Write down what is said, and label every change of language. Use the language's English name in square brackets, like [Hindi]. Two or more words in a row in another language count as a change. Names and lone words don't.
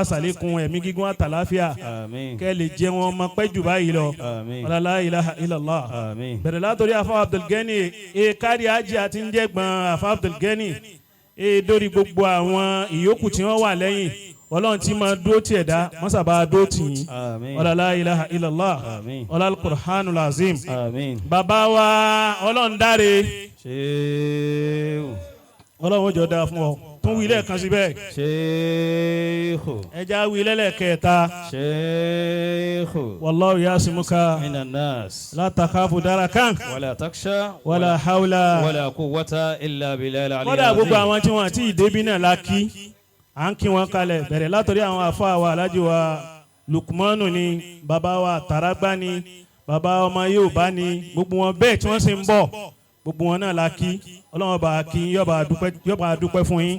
[Yoruba] sàlékún ẹ̀mí gígùn àtàláfíà kẹ́ lè jẹ́ wọn ọmọ pẹ́ jù báyìí lọ [Arabic] لا إله إلا الله [Yoruba] bẹ̀rẹ̀ látòrí àfà Abdul Ganiy kárí ajé àti ń jẹ́ gbọ́n àfà Abdul Ganiy dórí gbogbo àwọn ìyókù tí wọ́n wà lẹ́yìn ọlọ́run tí máa dúró tiẹ̀ dá mọ́sàbá dúró tì yín [Arabic] لا إله إلا الله القرآن العظيم [Yoruba] bàbá wa Olorundare ọlọ́run jọ dáa fún ọ tún wí lẹ́ẹ̀kan síbẹ̀. Sheikhu. ẹja wí lẹ́lẹ́kẹta. Sheikhu. [Arabic] والله يعصمك. من الناس. لا تخاف دركا. ولا تخشى. ولا حول. ولا قوة إلا بالله العلي. [Yoruba] kódà gbogbo àwọn tí wọ́n ti débi náà la kí à ń kí wọn kalẹ̀ bẹ̀rẹ̀ látọ̀rí àwọn àfáà wa alájí wa Lukmanu ni bàbá wa Taragba ni bàbá ọmọ Yorùbá ni gbogbo wọn bẹ́ẹ̀ tí wọ́n sì ń bọ̀ gbogbo wọn náà la kí ọlọ́run bá kí yọba dúpẹ́ fún yín.